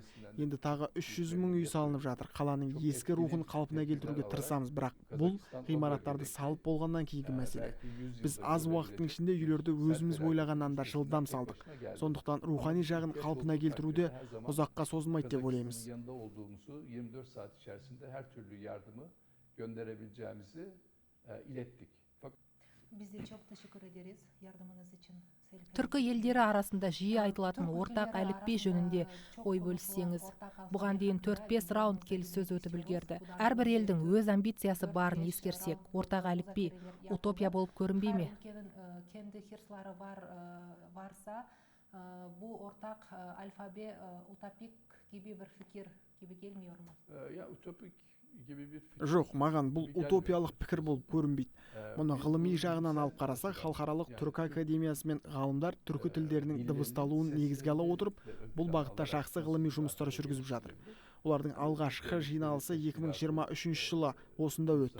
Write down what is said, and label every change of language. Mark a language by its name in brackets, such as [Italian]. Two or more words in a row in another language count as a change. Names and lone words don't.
[Kazakh] Енді тағы 300 мың үй салынып жатыр. Қаланың ескі рухын қалпына келтіруге тырысамыз, бірақ бұл ғимараттарды салып болғаннан кейінгі мәселе. Біз аз уақыттың ішінде үйлерді өзіміз ойлағаннан да жылдам салдық. Сондықтан рухани жағын қалпына келтіруде ұзаққа созылмайды деп ойлаймыз. [Turkish] 24 saat içerisinde her türlü yardımı gönderebileceğimizi ilettik. Biz de çok teşekkür ederiz yardımınız için. [Kazakh] Түркі елдері арасында жиі айтылатын ортақ әліпби жөнінде ой бөліссеңіз. Бұған дейін 4-5 раунд келіссөз өтіп үлгерді. Әрбір елдің өз амбициясы барын ескерсек, ортақ әліпби утопия болып көрінбей ме? [Turkish] Kendi hırsları varsa bu ortak alfabe utopik gibi bir fikir gibi gelmiyor mu? Ya utopik [Kazakh] Жоқ, маған бұл утопиялық пікір болып көрінбейді. Мұны ғылыми жағынан алып қарасақ, халықаралық түркі академиясы мен ғалымдар түркі тілдерінің дыбысталуын негізге ала отырып, бұл бағытта жақсы ғылыми жұмыстар жүргізіп жатыр. Олардың алғашқы жиналысы 2023 жылы осында өтті.